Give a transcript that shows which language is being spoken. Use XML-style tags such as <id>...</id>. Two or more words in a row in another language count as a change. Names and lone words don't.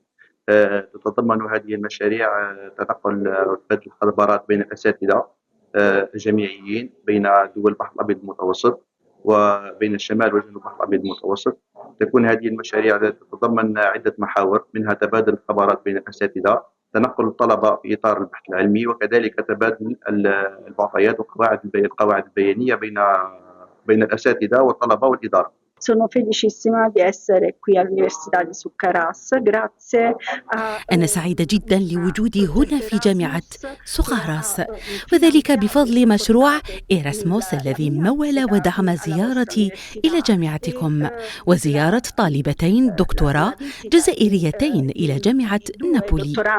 <ar>تتضمن هذه المشاريع تنقل وتبادل الخبرات بين الأساتذة الجامعيين بين دول البحر الأبيض المتوسط وبين الشمال وجنوب البحر الأبيض المتوسط. تكون هذه المشاريع تتضمن عدة محاور، منها تبادل الخبرات بين الأساتذة، تنقل الطلبة في إطار البحث العلمي، وكذلك تبادل المعطيات القواعد البيانية بين الأساتذة والطلبة والإدارة.</ar> <it>Sono felicissima di essere qui all'Università di Succaras, grazie a...</it> <ar>أنا سعيدة جدا لوجودي هنا في جامعة سقهراس، وذلك بفضل مشروع إيراسموس الذي مول ودعم زيارتي إلى جامعتكم وزيارة طالبتين دكتوراه جزائريتين إلى جامعة نابولي.</ar>